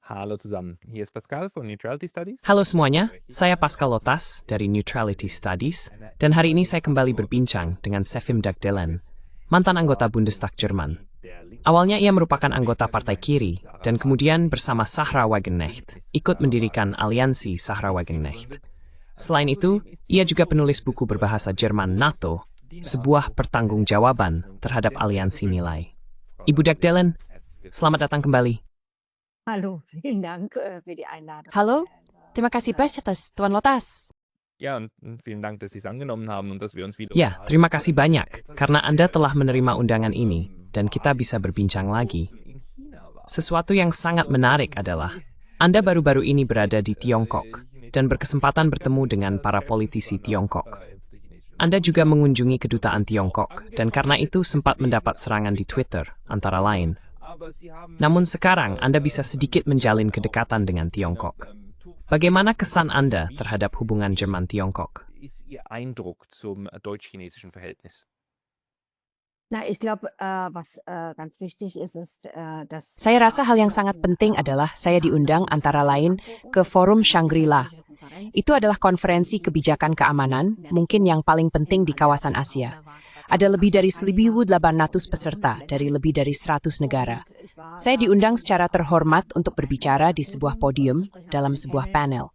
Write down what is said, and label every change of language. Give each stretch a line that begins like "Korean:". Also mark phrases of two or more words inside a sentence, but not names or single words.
German: Hallo zusammen, hier ist Pascal von Neutrality Studies.
Indonesian: Halo semuanya, saya Pascal Lotas dari Neutrality Studies, dan hari ini saya kembali berbincang dengan Sefim Dagdelen, mantan anggota Bundestag Jerman. Awalnya ia merupakan anggota Partai Kiri, dan kemudian bersama Sahra Wagenknecht, ikut mendirikan aliansi Sahra Wagenknecht. Selain itu, ia juga penulis buku berbahasa Jerman NATO, sebuah pertanggungjawaban terhadap aliansi nilai. Ibu Dagdelen, selamat datang kembali.
German: Hallo, vielen Dank für die Einladung.
Indonesian: Halo, terima kasih banyak atas Tuan Lotas.
German: Ja, und vielen Dank, dass Sie es angenommen haben und dass wir uns wieder...
Indonesian: Ya, terima kasih banyak, karena Anda telah menerima undangan ini, dan kita bisa berbincang lagi. Sesuatu yang sangat menarik adalah, Anda baru-baru ini berada di Tiongkok, dan berkesempatan bertemu dengan para politisi Tiongkok. Anda juga mengunjungi kedutaan Tiongkok, dan karena itu sempat mendapat serangan di Twitter, antara lain. Namun sekarang Anda bisa sedikit menjalin kedekatan dengan Tiongkok. Bagaimana kesan Anda terhadap hubungan Jerman-Tiongkok?
German: Ist Ihr Eindruck zum deutsch-chinesischen Verhältnis? Na, ich glaube, was ganz wichtig ist, dass
Indonesian: Saya rasa hal yang sangat penting adalah saya diundang antara lain ke Forum Shangri-La. Itu adalah konferensi kebijakan keamanan, mungkin yang paling penting di kawasan Asia. Ada lebih dari 1.800 peserta dari lebih dari 100 negara. Saya diundang secara terhormat untuk berbicara di sebuah podium dalam sebuah panel.